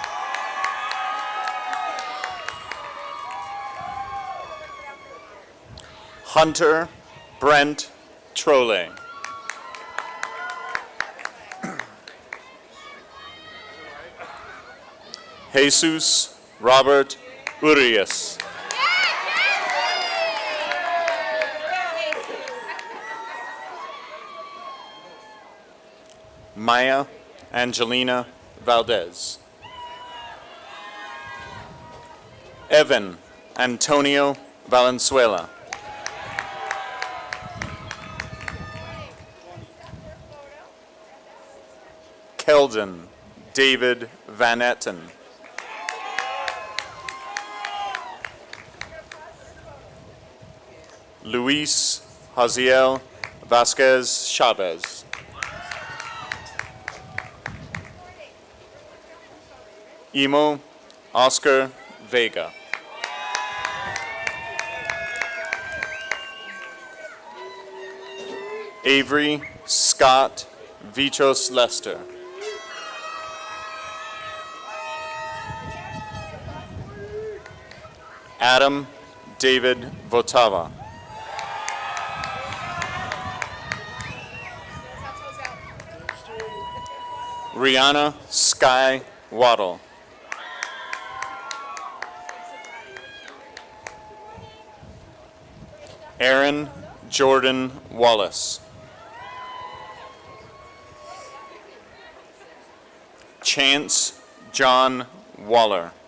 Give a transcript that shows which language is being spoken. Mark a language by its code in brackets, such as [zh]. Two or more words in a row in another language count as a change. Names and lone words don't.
[en] Hunter Brent Trolle. Jesus Robert Urias. Maya Angelina Valdez. Evan Antonio Valenzuela. Keldon David Van Etten. Luis Haziel Vasquez Chavez. Imo Oscar Vega. Avery Scott Vichos Lester. Adam David Votava. Rihanna Sky Waddle. Aaron Jordan Wallace. Chance John Waller.